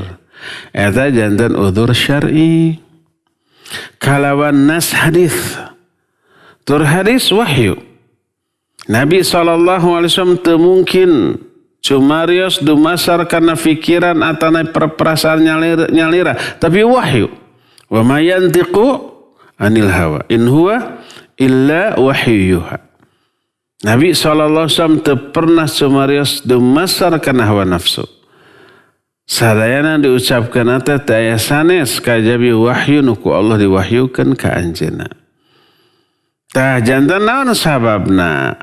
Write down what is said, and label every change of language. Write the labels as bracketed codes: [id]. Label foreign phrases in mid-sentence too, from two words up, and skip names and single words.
[su] Eta janten uzur syar'i. Kalawan nas hadis. Tur hadis wahyu. Nabi SAW teu mungkin cumarios dumasar kana pikiran atana perasaan nyalira. Tapi wahyu. [ar] وما ينطق عن الهوى. إن هو إلا وحيها. [su] Nabi SAW teu pernah cumarios dumasar kana hawa nafsu. Sadayana diucapkeun teh teu aya sanes kajabi wahyu nu ku Allah diwahyukeun ka anjeunna. Tah janten naon sababna?